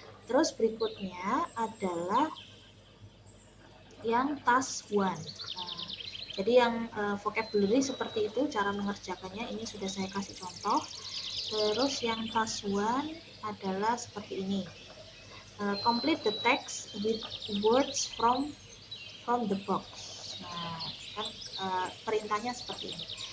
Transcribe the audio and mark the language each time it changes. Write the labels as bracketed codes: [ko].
[id] Terus berikutnya adalah yang task 1. Nah, jadi yang vocabulary seperti itu cara mengerjakannya, ini sudah saya kasih contoh. Terus yang task 1 adalah seperti ini. [en] Complete the text with words from the box. [id] Nah, kan perintahnya seperti ini.